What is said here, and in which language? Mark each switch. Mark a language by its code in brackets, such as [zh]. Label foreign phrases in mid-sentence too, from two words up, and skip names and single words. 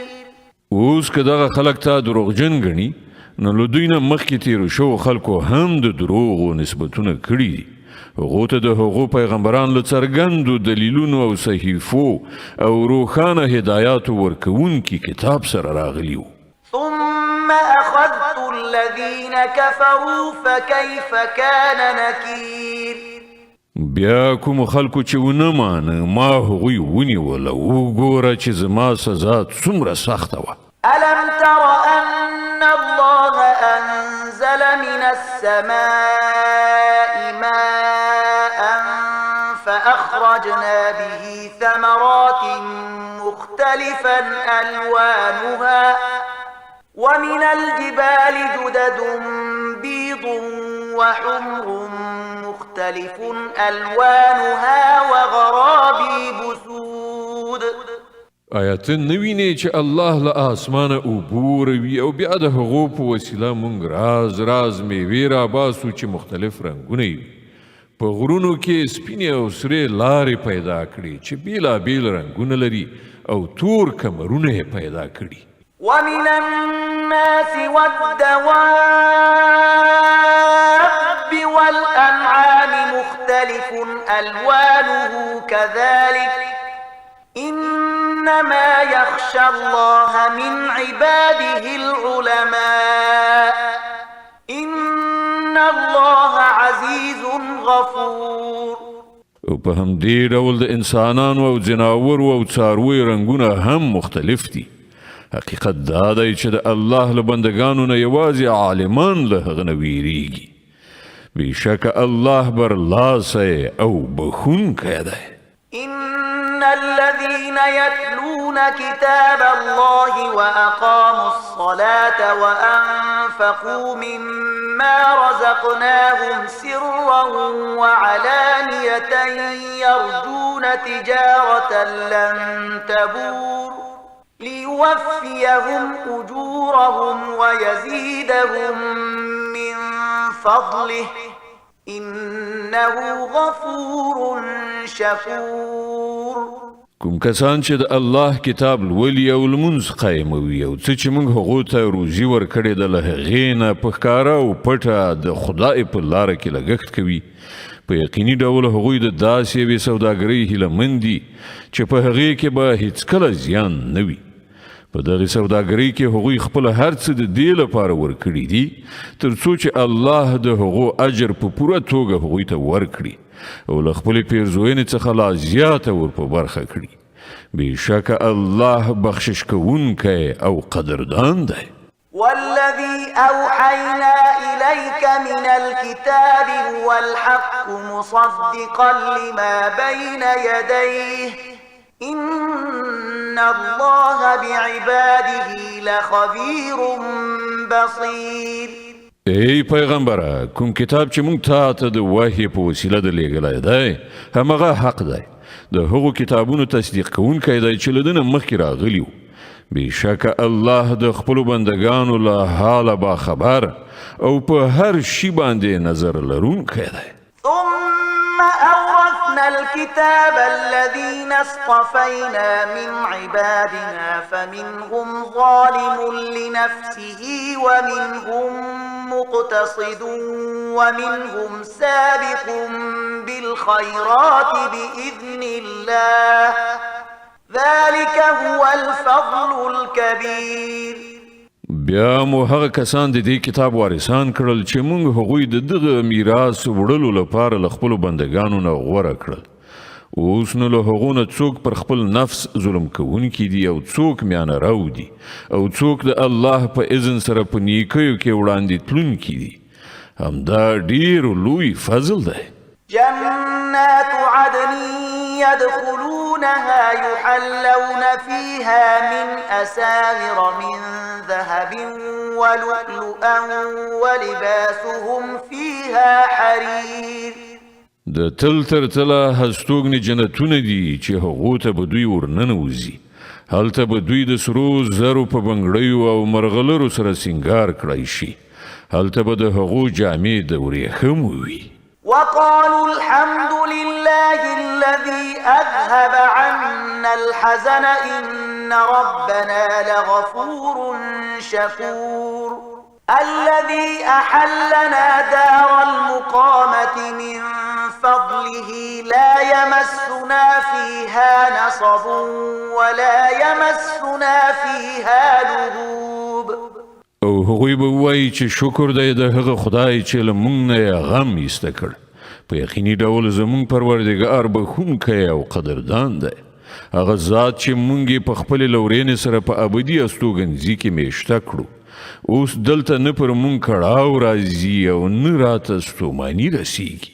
[ps] اوس که دغه خلک تا دروغجن ګڼي نو له دوی نه مخکې تیرو شوو خلکو هم د دروغو نسبتونه کړي دي هغو ته د هغو پیغمبران له څرګندو دلیلونو او صحیفو او روښانه هدایاتو ورکوونکي کتاب سره راغلي وو [ar] ثم أخذت الذين كفروا فكيف كان نكير [ps] بیا کوم خلکو چې ونه مانه ما هغوی ونیول او وګوره چې زما سزا څومره سخته وه [ar] ألم تر أن الله أنزل السماء ماء فأخرجنا به ثمرات مختلفا ألوانها ومن الجبال جدد بيض وحمر مختلف ألوانها وغرابيب سود. [ps] آیا ته نه وینې چې الله له آسمانه اوبه وروي او بیا د هغو په وسیله موږ راز میوې راباسو چې مختلف رنګونه وي په غرونو کې سپینې او سرې لارې پیدا کړي چې بیلابیل رنګونه لري او تور کمرونه یې پیدا کړي. [ar] ومن الناس والدواب والأنعام مختلف ألوانه كذلك إنما يخشى الله من عباده العلماء إن الله عزيز غفور. [ps] او په همدې ډول د انسانانو او ځناورو او څارویو رنګونه هم مختلف دي. حقیقت دا دی چې د الله له بندګانو نه یوازې عالمان له هغه نه ویریږي. بېشکه الله برلاسی او بخونکی دی. [ar] إن الذين يتلون كتاب الله وأقاموا الصلاة وأنفقوا مما رزقناهم سرا وعلانية يرجون تجارة لن تبور ليوفيهم أجورهم ويزيدهم من فضله إنه غفور شكور. [ps] کوم کسان چې د الله کتاب لولي او لمونځ قایموي او څه چې موږ هغو ته روزي ورکړې ده له هغې نه په ښکاره او پټه د خدای په لاره کې لګښت کوي په یقیني ډول هغوی د داسې یوې سوداګرۍ هیلهمند دي چې په هغې کې به هیڅکله زیان نه وي. په دغه سوداګرۍ کې هغوی خپل هر څه د دې لپاره ورکړي دي تر څو چې الله د هغو اجر په پوره توګه هغوی ته ورکړي او له خپلې پیرزوینې څخه لا زیاته ور په برخه کړي. بېشکه الله بخشش کوونکی او قدردان دی. [ar] والذي أوحينا إليك من الكتاب هو الحق مصدقا لما بين يديه إن الله بعباده لخبير بصير. [ps] ای پیغمبره کوم کتاب چې موږ ته د وحی په وسیله درلیږلی دی همغه حق دی. د هغو کتابونو تصدیق کوونکی دی چې له ده نه مخکې راغلي وو. بېشکه الله د خپلو بندګانو له حاله باخبر او په هر شي باندې نظر لرونکی دی. [ar] ثم أورثنا الكتاب الذين اصطفينا من عبادنا فمنهم ظالم لنفسه ومنهم مقتصد ومنهم سابق بالخيرات بإذن الله ذلك هو الفضل الكبير. [ps] بیا مو هغه کسان د دې کتاب وارثان کړل چې موږ هغوی د دغه میراث وړلو لپاره له خپلو بندګانو نه غوره کړل. اوس نو له هغو نه څوک پر خپل نفس ظلم کوونکي دي او څوک میانه رو دي او څوک د الله په اذن سره په نیکیو کې وړاندې تلونکي دي. همدا ډیر لوی فضل دی. [ar] جنات عدن يدخلونها يحلون فيها من أساور من ذهب ولؤلؤا ولباسهم فيها حرير. [ps] د تل تر تله هستوګنې جنتونه دي چې هغو ته به دوی ورننوځي. هلته به دوی د سرو زرو په بنګړیو او مرغلرو سره سینګار کړی شي. هلته به د هغو جامې د ورېښمو وي. [ar] وقالوا الحمد لله الذي أذهب عنا الحزن إن ربنا لغفور شكور. الذي أحلنا دار المقامة من فضله لا يمسنا فيها نصب ولا يمسنا فيها لغوب. [ps] او هغوی به وایي چې شکر دی د هغه خدای چې له موږ نه یې غم ایسته کړ. په یقیني ډول زموږ پروردګار بخښونکی او قدردان دی. هغه ذات چې موږ یې په خپلې لورینې سره په ابدي استوګنځي کې میشته کړو اوس دلته نه پر مونږ کړاو راځي او نه راته ستوماني رسیږي.